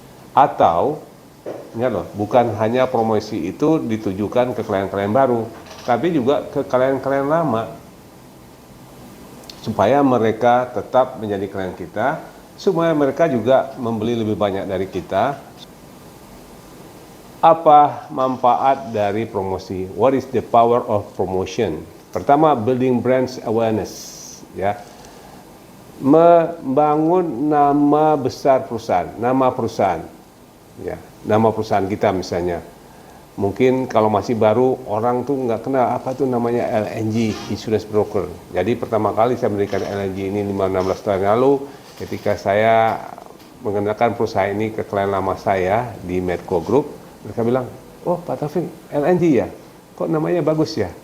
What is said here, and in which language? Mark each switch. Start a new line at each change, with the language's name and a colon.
Indonesian: Atau, ingat loh, bukan hanya promosi itu ditujukan ke klien-klien baru, tapi juga ke klien-klien lama, supaya mereka tetap menjadi klien kita, supaya mereka juga membeli lebih banyak dari kita. Apa manfaat dari promosi?
English: What is the power of promotion?
Indonesian: Pertama,
English: building brands awareness,
Indonesian: ya. Membangun nama besar perusahaan, nama perusahaan, ya, nama perusahaan kita misalnya. Mungkin kalau masih baru, orang tuh nggak kenal apa tuh namanya LNG, Insurance Broker. Jadi pertama kali saya mendirikan LNG ini 5-16 tahun lalu, ketika saya mengenalkan perusahaan ini ke klien lama saya di Medco Group, mereka bilang, oh Pak Taufik, LNG ya? Kok namanya bagus ya?